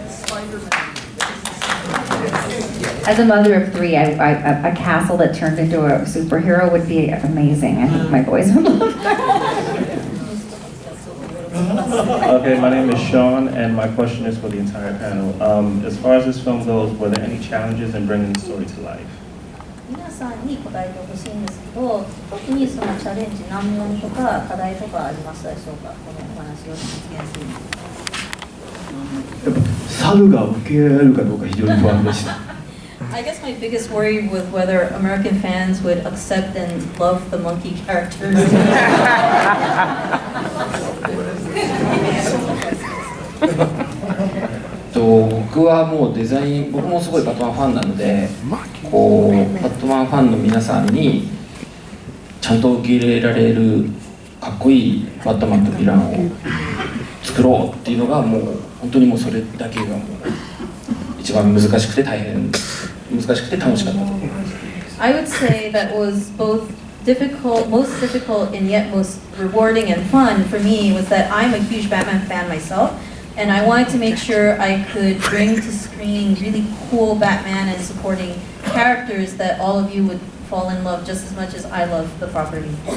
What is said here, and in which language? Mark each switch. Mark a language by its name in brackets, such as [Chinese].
[English] As a mother of three, a castle that turned into a superhero would be amazing. I think my boys would love that. Okay, my name is Sean, and my question is for the entire panel. As far as this film goes, were there any challenges in bringing the story to life? [Japanese] 皆さんに答えてほしいんですけど、特にそのチャレンジ、難問とか課題とかありましたでしょうか、このお話を実現するに。猿が受け入れられるかどうか非常に不安でした。 [English] I guess my biggest worry was whether American fans would accept and love the monkey characters. [Japanese] 僕はもうデザイン、僕もすごいバットマンファンなので、こうバットマンファンの皆さんにちゃんと受け入れられるかっこいいバットマンとヴィランを作ろうっていうのがもう本当にもうそれだけがもう一番難しくて大変難しくて楽しかったと思います。 [English] I would say that was both most difficult and yet most rewarding and fun for me was that I'm a huge Batman fan myself. And I wanted to make sure I could bring to screen really cool Batman and supporting characters that all of you would fall in love just as much as I love the property.